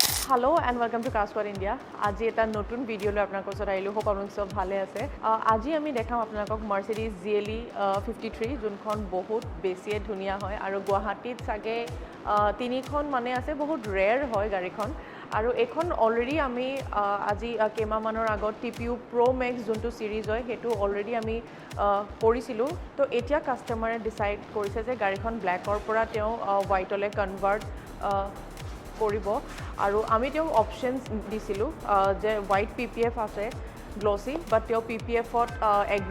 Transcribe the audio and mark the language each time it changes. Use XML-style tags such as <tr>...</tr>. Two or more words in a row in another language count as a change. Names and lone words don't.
<en>Hello and welcome to Casper India.</en> <as>আজি এটা নতুন video লৈ আপোনালোক ওচৰ আহিলোঁ hope আপোনালোক সব ভালে আছে. আজি আমি দেখাম আপোনালোক Mercedes GLE 53 যিখন বহুত বেছি ধুনীয়া হয় আৰু Guwahati সেই তিনিখন মানে আছে বহুত rare হয় গাড়ীখন আৰু এখন already আমি আজি কেমা মানৰ আগত TPU Pro Max যিটো series হয় সেইটো already আমি কৰিছিলোঁ তো এতিয়া customer decide কৰিছে যে গাড়ীখন black ৰ পৰা তেওঁ white লৈ convert কৰিব আৰু আমি তেও অপশনস দিছিলো যে</as> <en>white PPF</en> <as>আছে গ্লসি বাট তেও পিপিএফ ত এগ্ৰি</as>